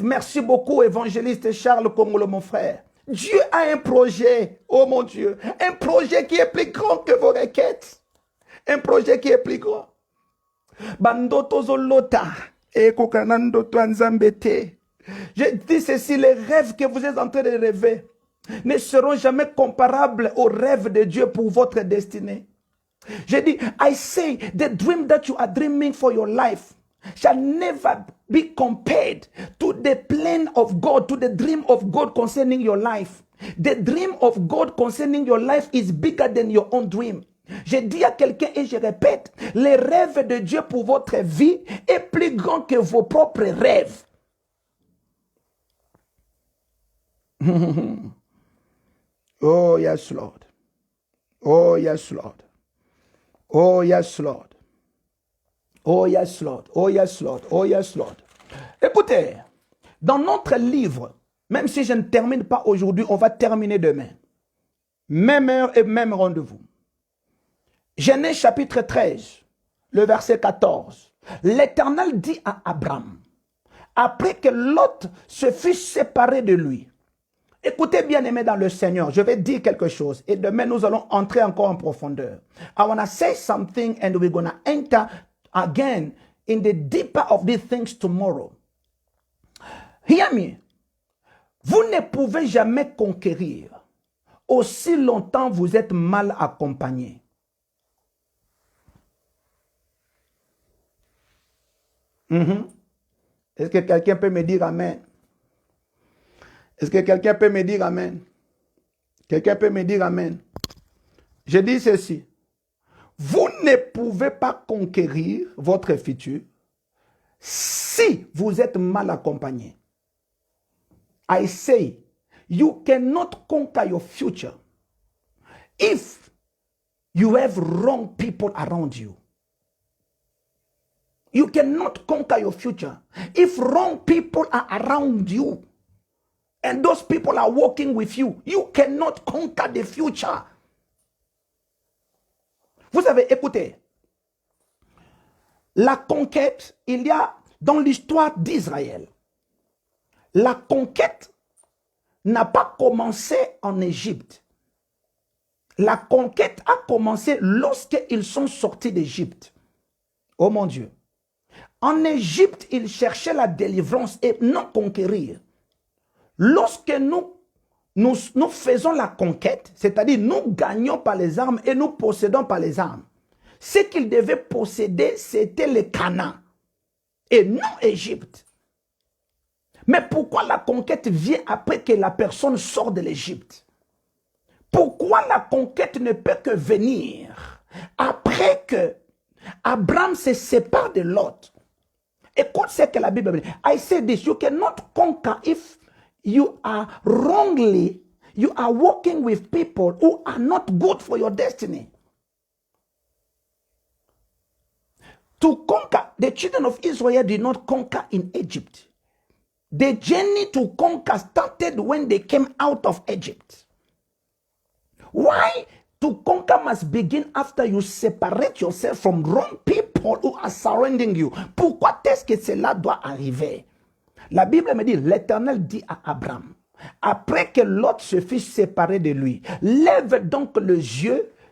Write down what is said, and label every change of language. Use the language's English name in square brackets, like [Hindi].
[French] Merci beaucoup, évangéliste Charles Congolo, mon frère. Dieu a un projet, oh mon Dieu, un projet qui est plus grand que vos requêtes. Un projet qui est plus grand. [Lingala] Bandoto zolota e kokanando twanzambete. [French] Je dis ceci, les rêves que vous êtes en train de rêver ne seront jamais comparables aux rêves de Dieu pour votre destinée. Je dis, [English] I say, the dream that you are dreaming for your life shall never be compared to the plan of God, to the dream of God concerning your life. The dream of God concerning your life is bigger than your own dream. [French] Je dis à quelqu'un et je répète, les rêves de Dieu pour votre vie est plus grand que vos propres rêves. [English] Oh yes, Lord. Oh yes, Lord. Oh yes, Lord. Oh yes, Lord. Oh yes, Lord. Oh yes, Lord. [French] Écoutez, dans notre livre, même si je ne termine pas aujourd'hui, on va terminer demain. Même heure et même rendez-vous. Genèse chapitre 13, le verset 14. L'Éternel dit à Abraham, après que Lot se fut séparé de lui, Écoutez bien aimé dans le Seigneur, je vais dire quelque chose et demain nous allons entrer encore en profondeur. [English] I want to say something and we're going to enter again in the deeper of these things tomorrow. Hear me. [French] Vous ne pouvez jamais conquérir aussi longtemps vous êtes mal accompagné. Est-ce que quelqu'un peut me dire amen? Est-ce que quelqu'un peut me dire amen? Quelqu'un peut me dire amen? Je dis ceci. Vous ne pouvez pas conquérir votre futur si vous êtes mal accompagné. [English] I say, you cannot conquer your future if you have wrong people around you. You cannot conquer your future if wrong people are around you. And those people are working with you. You cannot conquer the future. [French] Vous avez écouté. La conquête, il y a dans l'histoire d'Israël. La conquête n'a pas commencé en Égypte. La conquête a commencé lorsqu'ils sont sortis d'Égypte. Oh mon Dieu. En Égypte, ils cherchaient la délivrance et non conquérir. Lorsque nous faisons la conquête, c'est-à-dire nous gagnons par les armes et nous possédons par les armes, ce qu'ils devaient posséder, c'était le Canaan et non Égypte. Mais pourquoi la conquête vient après que la personne sort de l'Égypte? Pourquoi la conquête ne peut que venir après que Abraham se sépare de Lot? Écoute ce que la Bible dit. [English] I say this, you cannot conquer if you are wrongly, you are working with people who are not good for your destiny. To conquer, the children of Israel did not conquer in Egypt. The journey to conquer started when they came out of Egypt. Why? To conquer must begin after you separate yourself from wrong people who are surrounding you. [French] Pourquoi est-ce que cela doit arriver? La Bible me dit, l'Éternel dit à Abraham, après que Lot se fut séparé de lui, lève donc les yeux.